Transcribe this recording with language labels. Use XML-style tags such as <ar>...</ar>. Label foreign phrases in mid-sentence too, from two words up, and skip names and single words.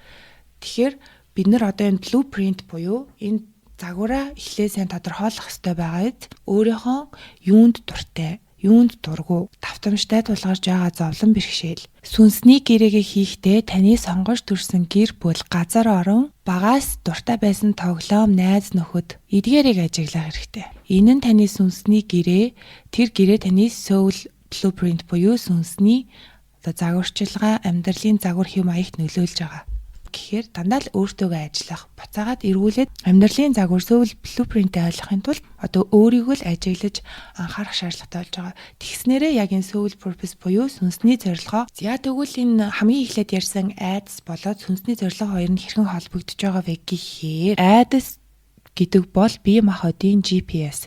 <mn>Тэгэхээр бид нар одоо энэ blueprint буюу энэ загвараа эхлээ сайн тодорхойлох хэрэгтэй байгаад өөрийнхөө юунд дуртай, юунд дургу, давтамжтай тулгарч байгаа зовлон бэрхшээл. Сүнсний гэрээгээ хийхдээ таны сонгож төрсэн гэр бүл, газар орон, багаас дуртай байсан тоглоом, найз нөхөд эдгээрийг ажиглах хэрэгтэй. Энэ нь таны сүнсний гэрээ, тэр гэрээ таны</mn> <en>soul blueprint</en> <mn>буюу сүнсний загварчилгаа, амьдралын загвар хэм маягт нөлөөлж байгаа. Гэхээр дандаа л өөртөөгөө ажиллах, буцаагаад эргүүлээд амьдралын загвар</mn> <en>soul blueprint-</en> <mn>ийг ойлгохын тулд одоо өөрийгөө л ажиглаж анхаарах шаардлагатай болж байгаа. Тэгснээрээ яг энэ</mn> <en>soul purpose</en> <mn>буюу сүнсний зорилгоо тэгвэл энэ хамгийн эхлээд ярьсан айдас болоод сүнсний зорилго хоёр нь хэрхэн холбогдож байгаа вэ гэхээр айдас гэдэг бол бие махбодын GPS.</mn>